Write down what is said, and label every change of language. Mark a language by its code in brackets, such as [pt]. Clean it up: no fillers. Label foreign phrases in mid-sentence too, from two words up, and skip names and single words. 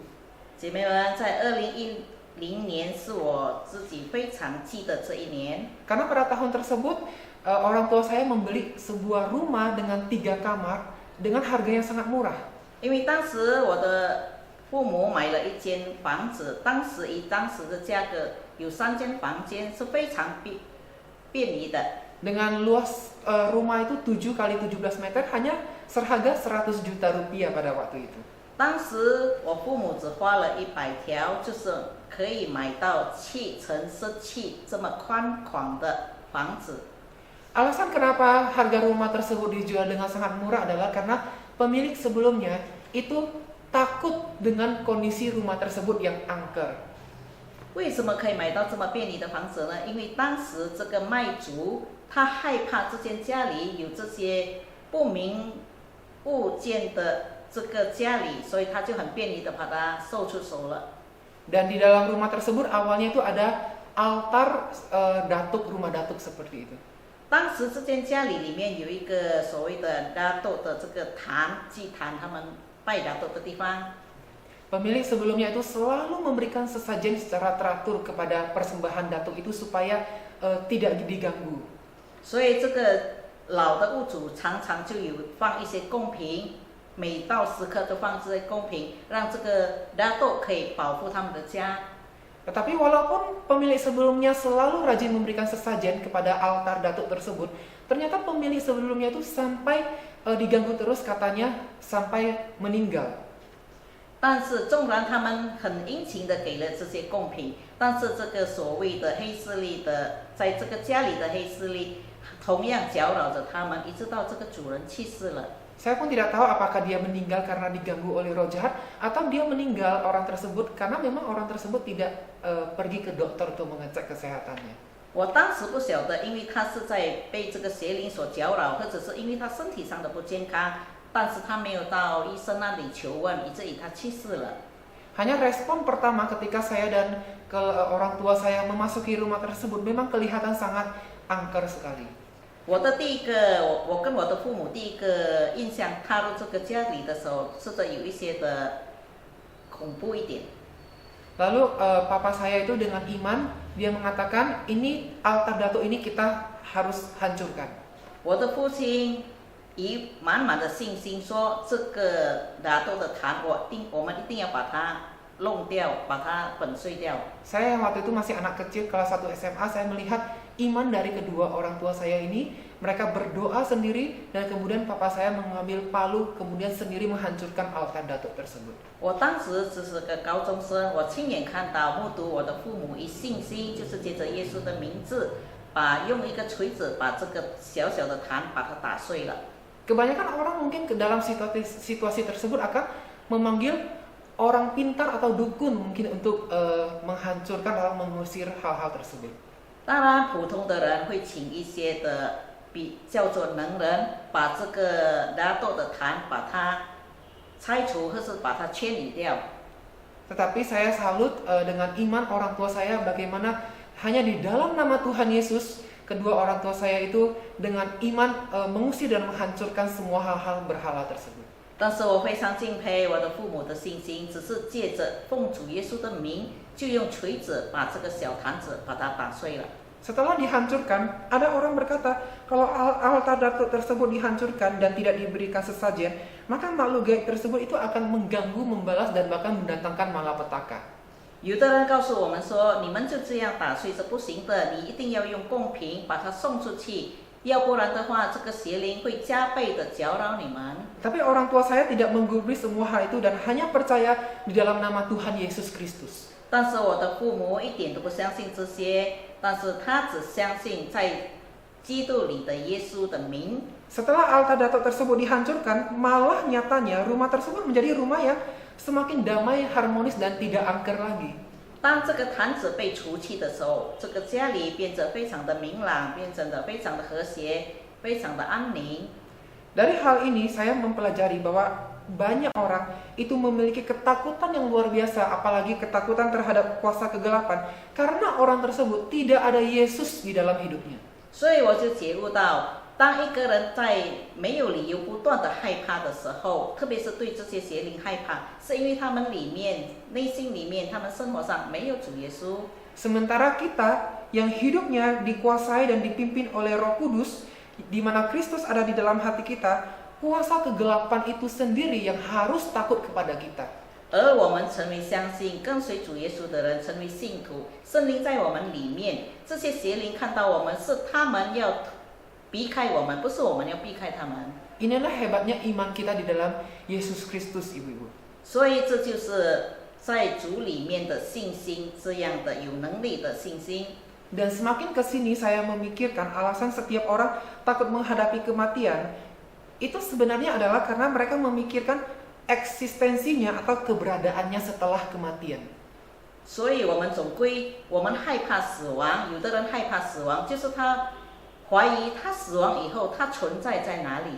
[zh] 姐妹们，在2010年是我自己非常记得这一年， [id] Karena pada tahun tersebut orang tua saya membeli sebuah rumah dengan 3 kamar dengan harga yang sangat murah. [zh] 因为当时我的父母买了一间房子，当时以当时的价格，有3间房间是非常便宜的。 [id] Dengan luas rumah itu 7 kali 17 meter hanya seharga 100 juta rupiah pada waktu itu. [zh] 当时我父母只花了100条，就是可以买到7乘17这么宽广的房子。 [id] Alasan kenapa harga rumah tersebut dijual dengan sangat murah adalah karena pemilik sebelumnya itu takut dengan kondisi rumah tersebut yang angker. [zh] 为什么可以买到这么便宜的房子呢？因为当时这个卖主他害怕这间家里有这些不明物件的这个家里，所以他就很便利的把它售出手了。 [id] Dan di dalam rumah tersebut awalnya itu ada altar datuk, rumah datuk seperti itu. [zh] 当时这间家里面有一个所谓的大豆的这个祭坛，他们拜大豆的地方。 [id] Pemilik sebelumnya itu selalu memberikan sesajen secara teratur kepada persembahan datuk itu supaya tidak diganggu. [zh] 所以这个老的屋主常常就有放一些贡品，每到时刻都放这些贡品，让这个大豆可以保护他们的家。 [id] Tetapi walaupun pemilik sebelumnya selalu rajin memberikan sesajen kepada altar datuk tersebut, ternyata pemilik sebelumnya itu sampai diganggu terus katanya sampai meninggal. [zh] 但是纵然他们很殷勤的给了这些贡品，但是这个所谓的黑势力的，在这个家里的黑势力，同样搅扰着他们，一直到这个主人去世了。 [id] Saya pun tidak tahu apakah dia meninggal karena diganggu oleh roh jahat atau dia meninggal orang tersebut karena memang orang tersebut tidak pergi ke dokter untuk mengecek kesehatannya. [zh] 我当时不晓得，因为他是在被这个邪灵所搅扰，或者是因为他身体上的不健康，但是他没有到医生那里求问，以至于他去世了。 [id] Hanya respon pertama ketika saya dan orang tua saya memasuki rumah tersebut memang kelihatan sangat angker sekali. [zh] 我的第一个，我跟我的父母第一个印象踏入这个家里的时候，是的有一些的恐怖一点。 [id] Lalu papa saya itu dengan iman, dia mengatakan ini altar datuk ini kita harus hancurkan. [zh] 我的父亲以满满的信心说：“这个拿豆的坛，我们一定要把它弄掉，把它粉碎掉。” [id] Saya yang waktu itu masih anak kecil kelas 1 SMA, saya melihat iman dari kedua orang tua saya ini. Mereka berdoa sendiri dan kemudian papa saya mengambil palu kemudian sendiri menghancurkan altar datuk tersebut. [zh] 我当时只是个高中生，我亲眼看到目睹我的父母以信心，就是借着耶稣的名字，用一个锤子把这个小小的坛把它打碎了。 [id] Kebanyakan orang mungkin ke dalam situasi tersebut akan memanggil orang pintar atau dukun mungkin untuk menghancurkan atau mengusir hal-hal tersebut. [zh] 当然，普通的人会请一些的叫做能人，把这个拿豆的坛把它拆除，或是把它清理掉。 [id] Tetapi saya salut dengan iman orang tua saya bagaimana hanya di dalam nama Tuhan Yesus kedua orang tua saya itu dengan iman mengusir dan menghancurkan semua hal-hal berhala tersebut. [zh] 但是我非常敬佩我的父母的信心，只是借着奉主耶稣的名，就用锤子把这个小坛子把它打碎了。 [id] Setelah dihancurkan, ada orang berkata kalau altar datuk tersebut dihancurkan dan tidak diberikan sesajen, maka makhluk gaib tersebut itu akan mengganggu, membalas dan bahkan mendatangkan malapetaka. [zh] 有的人告诉我们说，你们就这样打碎是不行的，你一定要用公平把它送出去，要不然的话，这个邪灵会加倍的搅扰你们。 [id] Tapi orang tua saya tidak menggubris semua hal itu dan hanya percaya di dalam nama Tuhan Yesus Kristus. [zh] 但是我的父母一点都不相信这些，但是他只相信在基督里的耶稣的名。 [id] Setelah altar datuk tersebut dihancurkan, malah nyatanya rumah tersebut menjadi rumah yang semakin damai, harmonis dan tidak angker lagi. [zh] 当这个坛子被除去的时候，这个家里变得非常的明朗，变成的非常的和谐，非常的安宁。 [id] Dari hal ini saya mempelajari bahwa banyak orang itu memiliki ketakutan yang luar biasa, apalagi ketakutan terhadap kuasa kegelapan, karena orang tersebut tidak ada Yesus di dalam hidupnya. [zh] 所以我就觉悟到，当一个人在没有理由不断的害怕的时候，特别是对这些邪灵害怕，是因为他们内心里面，他们生活上没有主耶稣。 [id] Sementara kita yang hidupnya dikuasai dan dipimpin oleh Roh Kudus, di mana Kristus ada di dalam hati kita, kuasa kegelapan itu sendiri yang harus takut kepada kita. [zh] 而我们成为相信跟随主耶稣的人，成为信徒，圣灵在我们里面，这些邪灵看到我们是他们要避开我们，不是我们要避开他们。 [id] Inilah hebatnya iman kita di dalam Yesus Kristus, ibu-ibu. [zh] 所以这就是在主里面的信心，这样的有能力的信心。 [id] Dan semakin kesini saya memikirkan alasan setiap orang takut menghadapi kematian, itu sebenarnya adalah karena mereka memikirkan eksistensinya atau keberadaannya setelah kematian. [zh] 所以我们总归，我们害怕死亡，有的人害怕死亡，就是他怀疑他死亡以后他存在在哪里。